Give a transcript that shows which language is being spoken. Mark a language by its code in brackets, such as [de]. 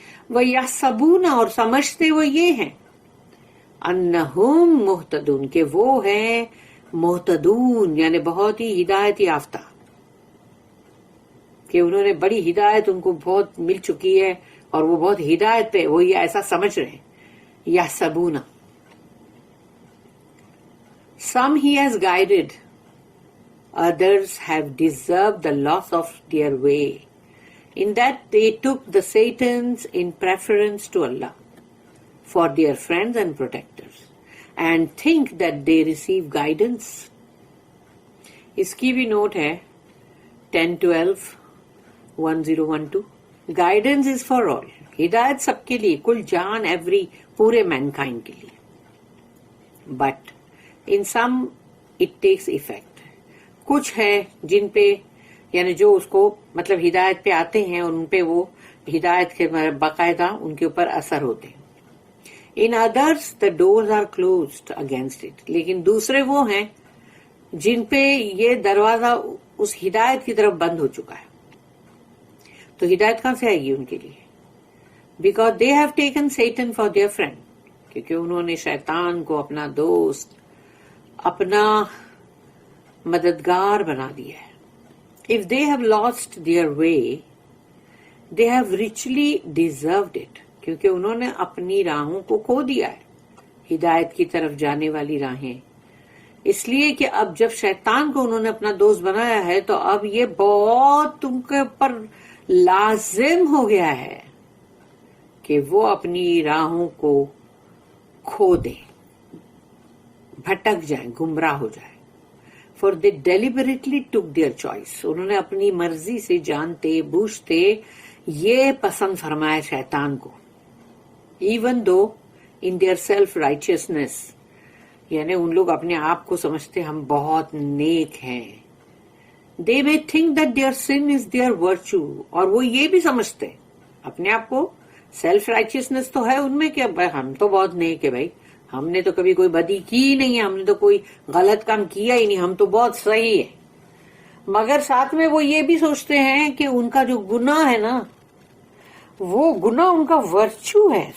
[ur] وَيَحْسَبُونَ، اور سمجھتے وہ یہ ہیں، [ar] انہم مہتدون، [ur] کہ وہ ہیں مہتدون، یعنی بہت ہی ہدایت یافتہ، کہ انہوں نے بڑی ہدایت ان کو بہت مل چکی ہے اور وہ بہت ہدایت پہ، وہ یہ ایسا سمجھ رہے ہیں. [en] یحسبون، some he has guided, others have deserved the loss of their way, in that they took the Satans in preference to Allah for their friends and protectors, and think that they receive guidance. [ur] اس کی بھی note ہے 10-12-1012. [en] Guidance is for all. [ur] ہدایت سب کے لیے، کل جان، every, پورے mankind کے لیے. [en] But in some it takes effect. [ur] کچھ ہے جن پہ، یعنی جو اس کو مطلب ہدایت پہ آتے ہیں اور ان پہ وہ ہدایت کے باقاعدہ ان کے اوپر اثر ہوتے ہیں. [en] In others the doors are closed against it. [ur] لیکن دوسرے وہ ہیں جن پہ یہ دروازہ اس ہدایت کی طرف بند ہو چکا ہے. تو ہدایت کہاں سے آئے گی ان کے لیے؟ [en] Because they have taken Satan for their friend. [ur] کیونکہ انہوں نے شیطان کو اپنا دوست، اپنا مددگار بنا دیا ہے. [en] If they have lost their way, they have richly deserved it. [ur] کیونکہ انہوں نے اپنی راہوں کو کھو دیا ہے، ہدایت کی طرف جانے والی راہیں. اس لیے کہ اب جب شیطان کو انہوں نے اپنا دوست بنایا ہے تو اب یہ بہت تم کے اوپر لازم ہو گیا ہے کہ وہ اپنی راہوں کو کھو دیں. بھٹک جائیں, گمراہ ہو جائیں. [en] For they deliberately took their choice. [ur] انہوں نے اپنی مرضی سے جانتے بوجھتے یہ پسند فرمایا شیطان کو. [en] Even though in their self-righteousness, [ur] یعنی ان لوگ اپنے آپ کو سمجھتے ہم بہت نیک ہیں. [en] They may think that their sin is their virtue. [ur] اور وہ یہ بھی سمجھتے اپنے آپ کو, سیلف رائچیسنس تو ہے ان میں کہ ہم تو بہت نیک ہے بھائی, ہم نے تو کبھی کوئی بدی کی ہی نہیں ہے, ہم نے تو کوئی غلط کام کیا ہی نہیں, ہم تو بہت صحیح ہے. مگر ساتھ میں وہ یہ بھی سوچتے ہیں کہ ان کا جو گناہ ہے نا, وہ گناہ ان کا ورچو ہے.